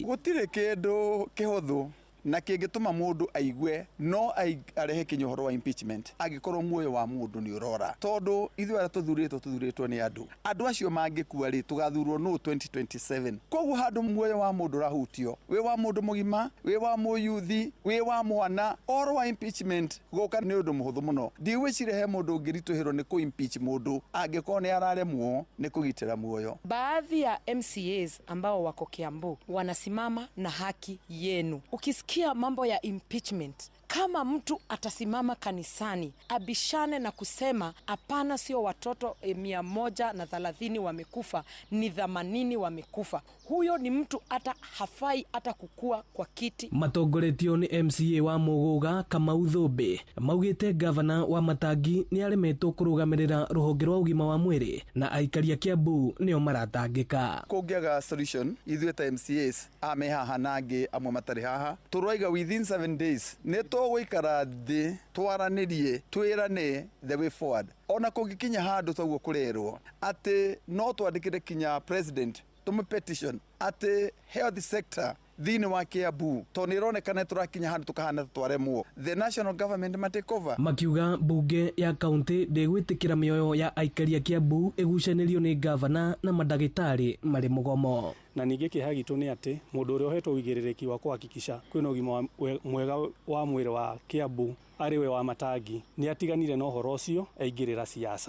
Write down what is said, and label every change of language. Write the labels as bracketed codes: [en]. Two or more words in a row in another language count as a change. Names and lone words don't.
[ki] Gũtirĩ kĩndũ kĩhũthũ na kĩngĩtũma mũndũ aigue no arehe kĩnyohoro wa impeachment angĩkorwo muoyo wa mũndũ nĩ ũrora, tondũ ithuĩ arĩa tũthurĩtwo nĩ andũ acio mangĩkua rĩ tũgathurwo no 2027. Koguo handũ muoyo wa mũndũ rahutio, wĩ wa mũndũ mũgima, wĩ wa mũyuthi, wĩ wa mwana, ũhoro wa impeachment gũka nĩ ũndũ mũhũthũ mũno. Ndigwĩciria he mũndũ ũngĩritũhĩrwo nĩ kũ impeach mũndũ angĩkorwo nĩ araremwo nĩ kũgitĩra muoyo. [sw] Baadhi ya MCAs ambao wako Kiambu wanasimama na haki yenu. Ukisikia mambo ya impeachment, kama mtu atasimama kanisani abishane na kusema hapana, sio watoto 130 wamekufa, ni 80 wamekufa, huyo ni mtu hata hafai hata kukua kwa kiti. [ki] Matongoretio nĩ MCA wa Mũgũga Kamau Thũmbĩ maugĩte gavana wa Matangi nĩ aremetwo kũrũgamĩrĩra rũhonge rwa ũgima wa mwĩrĩ na aikari a Kiambu nĩo maratangĩka. Kũngĩaga solution ithuĩ ta MCAs ame haha na angĩ amwe matarĩ haha tũroiga [en] within 7 days [ki] nĩ tũgũikara thĩ twaranĩrie twĩrane [en] the way forward. [ki] Ona kũngĩkinya handũ toguo kũrerwo atĩ no twandĩkĩre kinya president tũmũ petition atĩ [en] health sector [ki] thĩinĩ wa Kiambu to nĩ ĩronekana tũrakinya handũ tũkahana twaremwo, [en] the national government matake over. [ki] Makiuga bunge ya kaunti ndĩgwĩtĩkĩra mĩoyo ya aikari a Kiambu ĩgucanĩrio nĩ gavana na mandagĩtarĩ marĩ mũgomo. na ningĩ kĩeha gitũ nĩ atĩ mũndũ ũrĩa ũhetwo ũigĩrĩrĩki wa kũhakikisha kwĩna ũgima mwega wa mwĩrĩ wa Kiambu arĩ we Wamatangi nĩ atiganire na ũhoro ũcio aingĩrĩra siasa.